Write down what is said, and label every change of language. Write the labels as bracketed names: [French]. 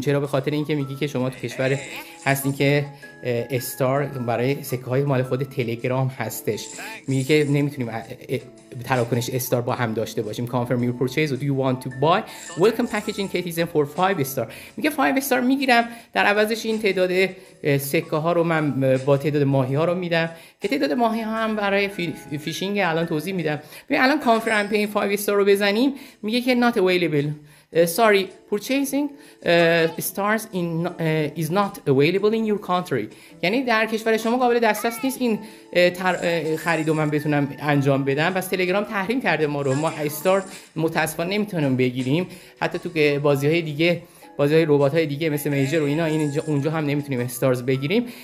[Persian] چرا؟ به خاطر اینکه میگی که شما تو کشور هستین که استار برای سکه های مال خود تلگرام هستش، میگه که نمیتونیم تراکنش استار با هم داشته باشیم. [English] confirm your purchase or do you want to buy welcome packaging Ktizen for 5 star. [Persian] میگه 5 star میگیرم، در عوضش این تعداد سکه ها رو من با تعداد ماهی ها رو میدم که تعداد ماهی ها هم برای فیشینگ الان توضیح میدم. ببین الان [English] confirm paying 5 star [Persian] رو بزنیم، میگه که [English] not available. Sorry, purchasing stars is not available in your country. [Persian] یعنی در کشور شما قابل دسترس نیست این خرید رو من بتونم انجام بدم. پس تلگرام تحریم کرده ما رو. ما استار متاسفانه نمیتونیم بگیریم. حتی تو بازی‌های دیگه، بازی‌های ربات‌های دیگه مثل میجر و اینا، اونجا هم نمیتونیم استارز بگیریم.